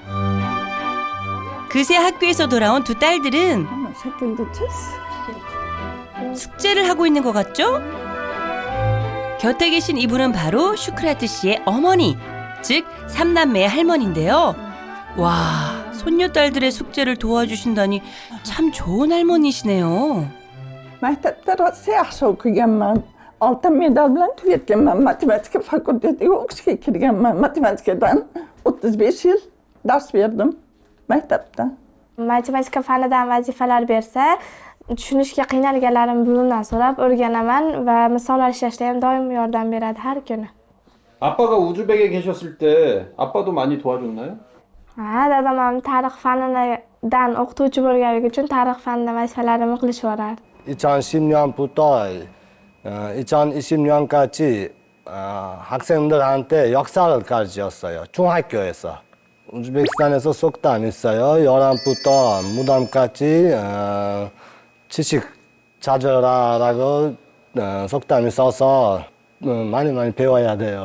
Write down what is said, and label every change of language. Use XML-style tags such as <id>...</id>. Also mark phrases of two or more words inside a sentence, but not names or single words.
<ko>그새 학교에서 돌아온 두 딸들은 숙제를 하고 있는 것 같죠? 곁에 계신 이분은 바로 슈크라트 씨의 어머니, 즉 삼남매의 할머니인데요. 와, 손녀딸들의 숙제를 도와주신다니 참 좋은 할머니시네요.</ko> <uz>maktabda rosa yaxshi o'qiganman. Oltin medal bilan tugatganman. Matematika fakultetiga o'qishga kirganman. Matematikadan 35 yil dars berdim maktabda. Matematika fanidan vazifalar bersa, tushunishga qiynalganlarim buvimdan so'rab o'rganaman va misollar ishlashda ham doim yordam beradi har kuni.</uz> <ko>아빠가 우즈벡에 계셨을 때 아빠도 많이 도와줬나요?</ko> <uz>Dadam ham tarix fanidan o'qituvchi bo'lganligi uchun tarix fanidan vazifalarimni qilishib yuborardi.</uz> <ko>2010년부터 2020년까지 학생들한테 역사를 가르쳤어요. 중학교에서. 우즈베키스탄에서 속담 있어요. 열람부터 무덤까지 지식 찾으라라고 속담이 써서 많이 배워야 돼요.</ko>